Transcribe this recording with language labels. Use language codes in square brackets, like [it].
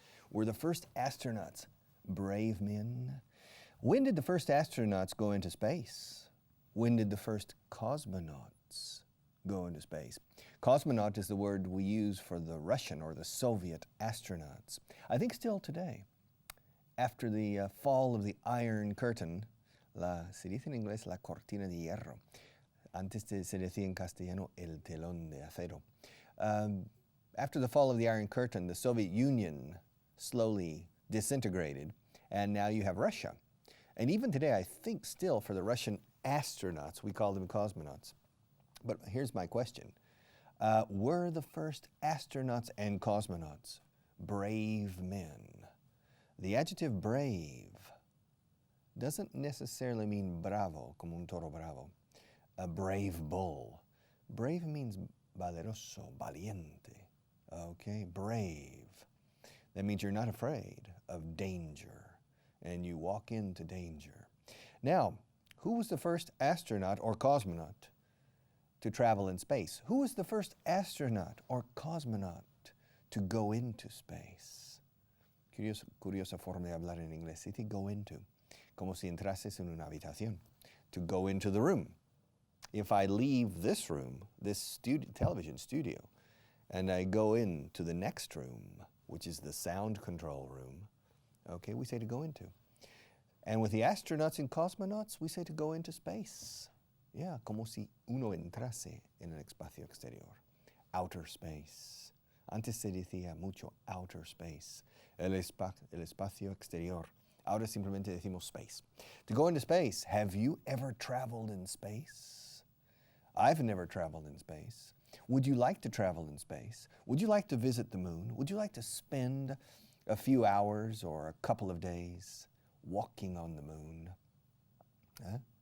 [en] Were the first astronauts brave men? When did the first astronauts go into space? When did the first cosmonauts go into space? Cosmonaut is the word we use for the Russian or the Soviet astronauts. I think still today. After the fall of the Iron Curtain, [es] se dice en inglés la cortina de hierro. Antes se decía en castellano el telón de acero. [en] After the fall of the Iron Curtain, the Soviet Union slowly disintegrated, and now you have Russia. And even today, I think still for the Russian astronauts, we call them cosmonauts. But here's my question. Were the first astronauts and cosmonauts brave men? The adjective brave doesn't necessarily mean bravo, [es] como un toro bravo. [en] A brave bull. Brave means valeroso, valiente. Okay, brave. That means you're not afraid of danger and you walk into danger. Now, who was the first astronaut or cosmonaut to travel in space? Who was the first astronaut or cosmonaut to go into space? [es] Curiosa forma de hablar en inglés. Dice go into. Como si entrases en una habitación. [en] To go into the room. If I leave this room, this television studio, and I go into the next room, which is the sound control room, okay, we say to go into. And with the astronauts and cosmonauts, we say to go into space. [es] Yeah, como si uno entrase en el espacio exterior. Outer space. Antes se decía mucho outer space. El espacio exterior. Ahora simplemente decimos space. [en] To go into space, have you ever traveled in space? I've never traveled in space. Would you like to travel in space? Would you like to visit the moon? Would you like to spend a few hours or a couple of days walking on the moon? Huh?